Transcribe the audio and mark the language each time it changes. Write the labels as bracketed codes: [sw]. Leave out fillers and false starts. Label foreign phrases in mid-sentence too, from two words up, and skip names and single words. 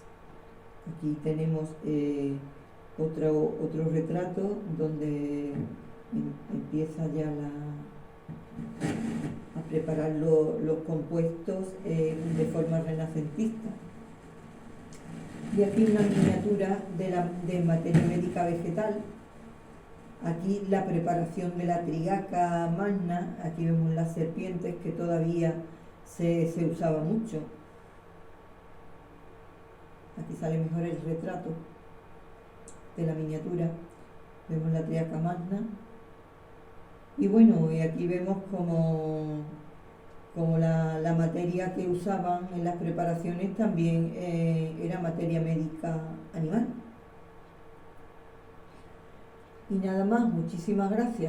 [es] Aquí tenemos otro retrato donde empieza ya a preparar los compuestos de forma renacentista. Y aquí una miniatura de materia médica vegetal, Aquí la preparación de la trigaca magna, aquí vemos las serpientes que todavía se usaba mucho. Aquí sale mejor el retrato de la miniatura. Vemos la trigaca magna. Y bueno, y aquí vemos como la materia que usaban en las preparaciones también era materia médica animal. Y nada más, muchísimas gracias.